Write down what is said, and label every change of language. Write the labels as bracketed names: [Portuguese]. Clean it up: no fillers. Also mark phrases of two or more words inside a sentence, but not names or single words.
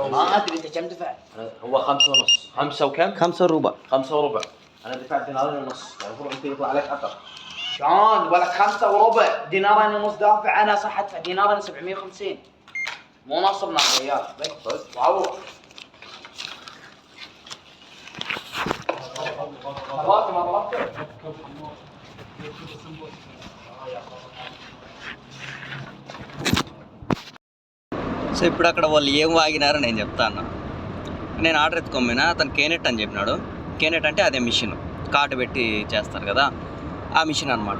[Arabic] ما ادري انت كم دفعت؟ هو 5 ونص. 5 وكم؟ 5 ربع. 5 وربع. انا دفعت دينارين ونص. يعني المفروض انت يطلع عليك اثر. شلون ولا 5 وربع؟ دينارين ونص دافع انا صح ادفع دينارين 750. مو نصبنا يا ريال. طيب وعوض. [Telugu] సో ఇప్పుడు అక్కడ వాళ్ళు ఏం వాగినారో నేను చెప్తాను. నేను ఆర్డర్ ఎత్తుకోమైనా అతను కేనెట్ అని చెప్పినాడు. కేనెట్ అంటే అదే మిషన్, కార్డు పెట్టి చేస్తారు కదా, ఆ మిషన్ అనమాట.